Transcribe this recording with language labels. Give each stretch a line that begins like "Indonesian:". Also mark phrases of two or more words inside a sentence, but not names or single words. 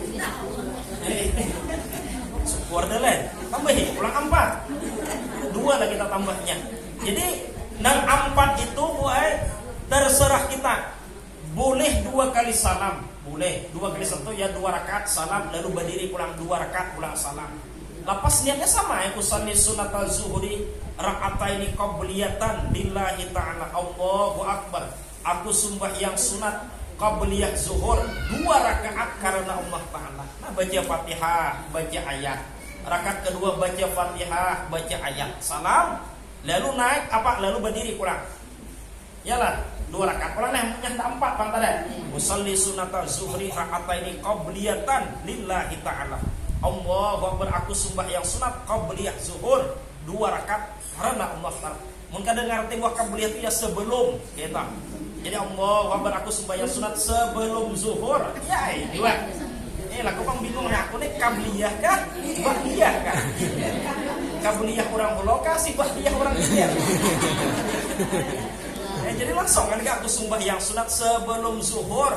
Banjar: Syukur dah lah. Tambahin ulang 4. 2 lagi kita tambahnya. Jadi nang 4 itu buat terserah kita. Boleh 2 kali salam, boleh 2 kali salam itu ya 2 rakaat salam lalu berdiri pulang 2 rakaat pulang salam. Lepas niatnya sama ya
Arabic: أصلي سنة الظهر ركعتين قبلية لله تعالى الله أكبر.
Banjar: Aku sembahyang sunat qabliyah zuhur 2 rakaat karena Allah Ta'ala. Nah baca Fatihah, baca ayat. Rakaat kedua baca Fatihah, baca ayat. Salam, lalu naik apa? Lalu berdiri pulang. Yalah, 2 rakaat. Pulang yang 4 bang tadi.
Arabic: أصلي سنة الظهر ركعتين قبلية لله تعالى. الله أكبر,
Banjar: aku sembahyang sunat qabliyah zuhur 2 rakaat karena Allah Ta'ala. Mungkin ada ngerti bahwa qabliyah itu ya sebelum kita. Jadi
Arabic: الله أكبر,
Banjar: aku sembahyang sunat sebelum zuhur. Ya, 2. Lah kau bingung nah, aku nih qabliyah kah? Ba'diyah kah? Qabliyah orang lokasi, ba'diyah orang dia. jadi langsung kan aku sembahyang sunat sebelum zuhur.